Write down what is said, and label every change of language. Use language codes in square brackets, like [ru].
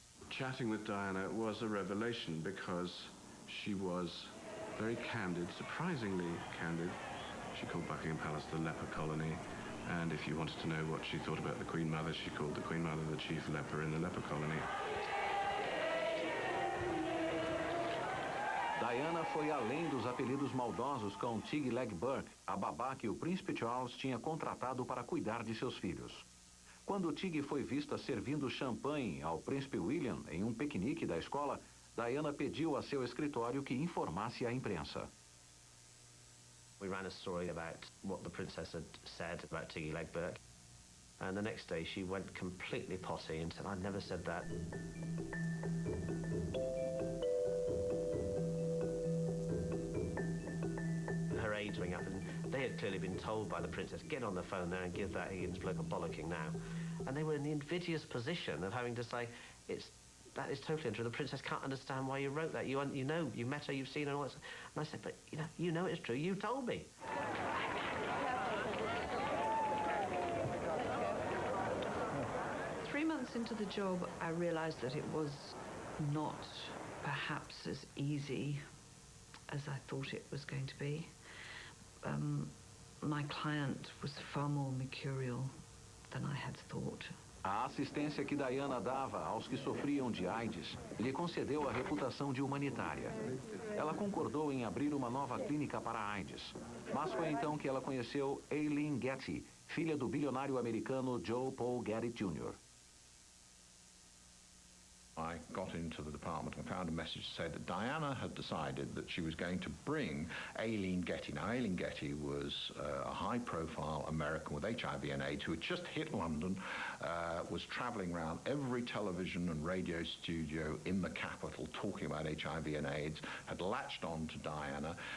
[en] Chatting with Diana was a revelation because she was very candid, surprisingly candid. She called Buckingham Palace the leper colony, and if you wanted to know what she thought about the Queen Mother, she called the Queen Mother the chief leper in the leper colony. [pt] Diana foi além dos apelidos maldosos com Tig Leg Burke, a babá que o príncipe Charles tinha contratado para cuidar de seus filhos. Quando Tig foi vista servindo champanhe ao príncipe William em um piquenique da escola, Diana pediu a seu escritório que informasse a imprensa. [en] We ran a story about what the princess had said about Tiggy Leg Burke, and the next day she went completely potty and said, "I never said that." Her aides rang up and they had clearly been told by the princess, "Get on the phone there and give that Higgins bloke a bollocking now." And they were in the invidious position of having to say, that is totally untrue. The princess can't understand why you wrote that. You know, you met her, you've seen her, and all that. And I said, but you know it's true. You told me. 3 months into the job, I realized that it was not perhaps as easy as I thought it was going to be. My client was far more mercurial than I had thought. [pt] A assistência que Diana dava aos que sofriam de AIDS lhe concedeu a reputação de humanitária. Ela concordou em abrir uma nova clínica para a AIDS. Mas foi então que ela conheceu Aileen Getty, filha do bilionário americano Joe Paul Getty Jr. [en] I got into the department and found a message to say that Diana had decided that she was going to bring Aileen Getty. Now, Aileen Getty was a high-profile American with HIV and AIDS who had just hit London, was travelling around every television and radio studio in the capital talking about HIV and AIDS, had latched on to Diana.